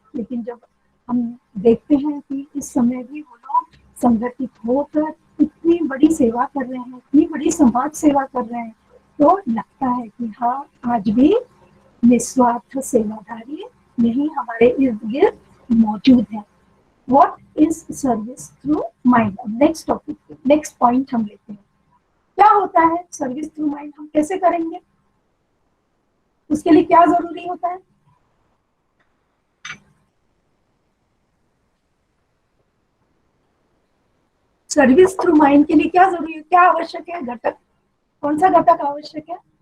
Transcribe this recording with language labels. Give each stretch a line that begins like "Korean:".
Hindi: लेकिन जब हम देखते हैं कि इस समय भी वो लोग संगठित होकर इतनी बड़ी सेवा कर रहे हैं, इतनी बड़ी समाज सेवा कर रहे हैं, तो लगता है कि हाँ, आज भी निस्वार्थ सेवाधारी यही हमारे इर्द गिर्द मौजूद है।
English: What is service through mind?
Hindi: अब नेक्स्ट टॉपिक, नेक्स्ट पॉइंट हम लेते हैं। क्या होता है सर्विस थ्रू माइंड, हम कैसे करेंगे, उसके लिए क्या जरूरी होता है? सर्विस थ्रू माइंड के लिए क्या जरूरी है, क्या आवश्यक है, घटक, कौन सा घटक आवश्यक है?